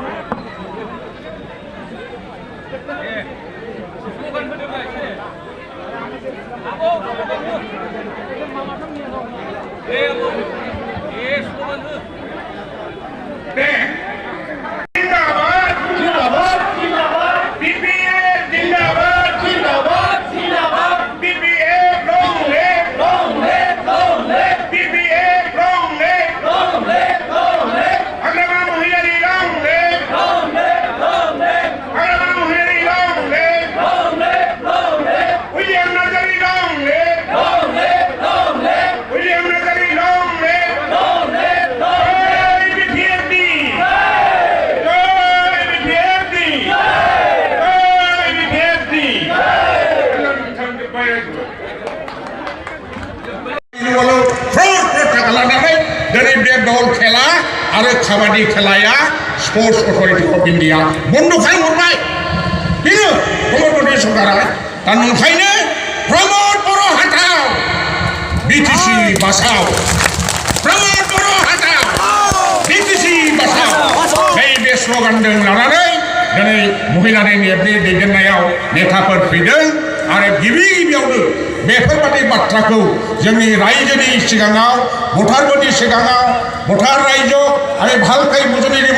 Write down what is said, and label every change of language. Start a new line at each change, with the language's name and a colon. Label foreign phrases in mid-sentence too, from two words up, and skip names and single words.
Bodo: दे जिंदाबाद जिंदाबाद जिंदाबाद बीपीएफ जिंदाबाद जिंदाबाद जिंदाबाद बीपीएफ
English: long live BPF long live Agrama Mohidari long live Agrama Mohidari long live William Nazari long live William Nazari long live Jai BPFD Jai BPFD Jai BPFD
Bodo: dari bे दल खेला आरो काबादि खेलाया स्पर्ट्स अथरिटि अफ इन्डिया बन्द खालामहरबाय बेनो प्रमोद बर सरकारा दा नंखायनो प्रमोद बर हाथाव बिटिसि बासाव प्रमोद बर हाथाव बिटिसि बासाव बे स्लगानजों लानानै दिनै महिलानि नेटनि दैदेननायाव नेताफोर फैदों आरो गिबि गिबियावनो बेफोरबादि बाथ्राखौ जोंनि रायजोनि सिगाङाव भटारफोरनि सिगाङाव भटार रायजो आरो भालखाय